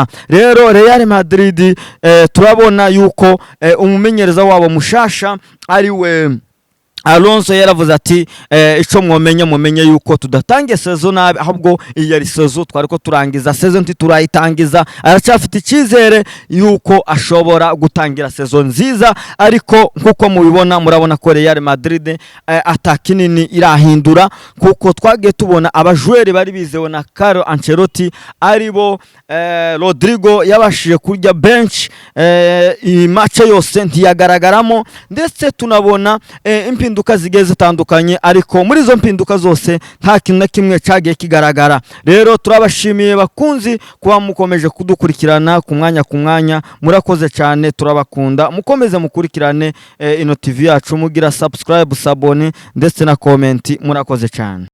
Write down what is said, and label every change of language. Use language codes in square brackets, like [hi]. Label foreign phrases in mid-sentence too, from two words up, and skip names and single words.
[rn] Rero Real Madrid turabona yuko umumenyereza wabo mushasha ari we Alonso yaravuze ati ico mumenye yuko tudatangiye sezo nabi, ahubwo iyi yari sezo twariko turangiza, sezo turayitangiza. [rw] Aracyafite icyizere yuko ashobora gutangira sezo nziza, ariko nkuko mubibona murabona ko Real Madrid atakinini irahindura, kuko twagiye tubona abajweri bari bizewe na Carlo Ancelotti aribo Rodrigo yabashije kurya bench iyi match yose ntiyagaragaramo, ndetse tunabona impinduka zigiye zitandukanye, ariko muri izo mpinduka zose nta kintu na kimwe cyagiye kigaragara. [rn] Rero turabashimiye bakunzi kuba mukomeje kudukurikirana ku mwanya, murakoze cyane, turabakunda, mukomeze mukurikirane ino TV yacu, mugira subscribe, sabone ndetse na comment, murakoze cyane.